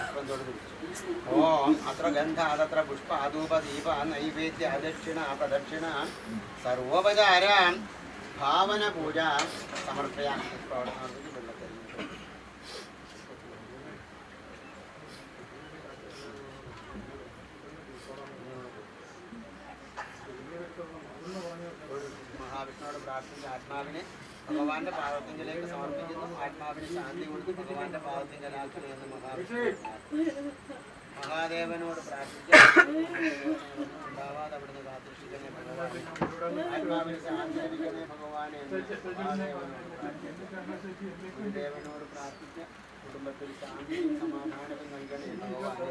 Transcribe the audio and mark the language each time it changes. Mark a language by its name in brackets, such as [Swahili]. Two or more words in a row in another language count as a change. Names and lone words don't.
[Sanskrit] ओम अत्र गन्ध अत्र पुष्प धूप दीप नैवेद्य अदक्षिण प्रदक्षिण सर्वोपचार भावन पूजा समर्पयामि। [Malayalam] महाविष्णुवोട് പ്രാർത്ഥിച്ച ആത്മാവിനെ ഭഗവാന്റെ പാദത്തിലേക്ക് സമർപ്പിക്കുന്നു. ആത്മാവിന് ശാന്തി കൊടുത്ത് ഭഗവാന്റെ പാദത്തിങ്കലാക്കുക എന്ന് മഹാദേവനോട് പ്രാർത്ഥിച്ച് ഉണ്ടാവാതെ അവിടുന്ന് കാത്തിരക്ഷിക്കണേ ഭഗവാനെ. ആത്മാവിന് ശാന്തി ലഭിക്കണേ ഭഗവാനെ ഗുരുദേവനോട് പ്രാർത്ഥിച്ച് കുടുംബത്തിൽ ശാന്തിയും സമാധാനവും നൽകണേ ഭഗവാനെ.